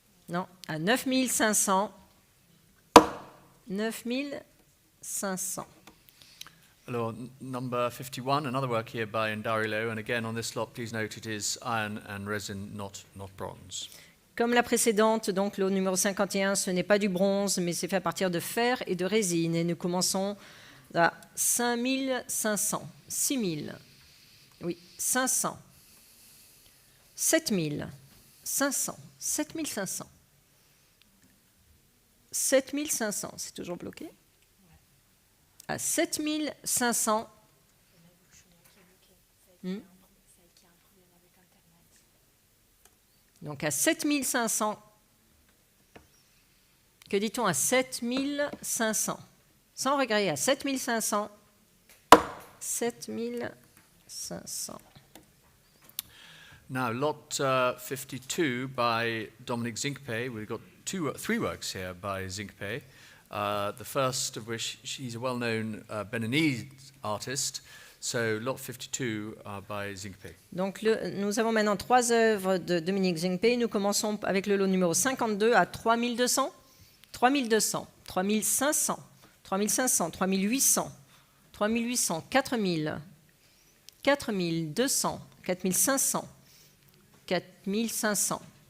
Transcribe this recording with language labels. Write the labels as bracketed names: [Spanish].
[French] Non, à 9500. 9500. Alors, [English] number 51, another work here by Ndarilo, and again on this lot, please note it is iron and resin, not bronze. [French] Comme la précédente, donc lot numéro 51, ce n'est pas du bronze, mais c'est fait à partir de fer et de résine. Et nous commençons à 5500, 6000, oui, 500, 7000, 500, 7500, 7500, c'est toujours bloqué. À 7500. Donc à 7500. Que dit-on à 7500? Sans regret, à 7500. 7500. [English] Now, lot 52 by Dominic Zinkpe. We've got three works here by Zinkpe. The first of which, he's a well-known Beninese artist. So, lot 52 by Zinkpe. [French] Donc, nous avons maintenant 3 œuvres de Dominique Zinkpe. Nous commençons avec le lot numéro 52 à 3200, 3200, 3500, 3500, 3800, 3800, 4000, 4200, 4500, 4500,